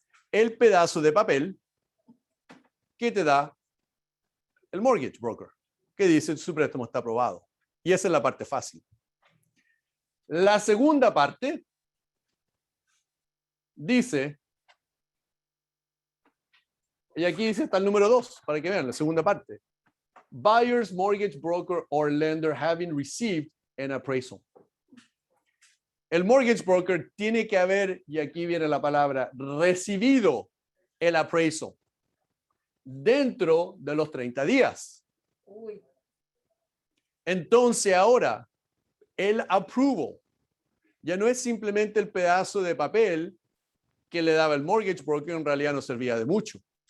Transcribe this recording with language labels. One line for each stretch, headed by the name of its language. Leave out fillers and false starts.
Spanish: El pedazo de papel que te da el mortgage broker, que dice su préstamo está aprobado. Y esa es la parte fácil. La segunda parte dice, y aquí dice está el número 2, para que vean la segunda parte.
English: Buyer's mortgage broker or lender having received an appraisal.
Spanish: El mortgage broker tiene que haber, y aquí viene la palabra, recibido el appraisal dentro de los 30 días. Entonces ahora, el approval ya no es simplemente el pedazo de papel que le daba el mortgage broker, en realidad no servía de mucho.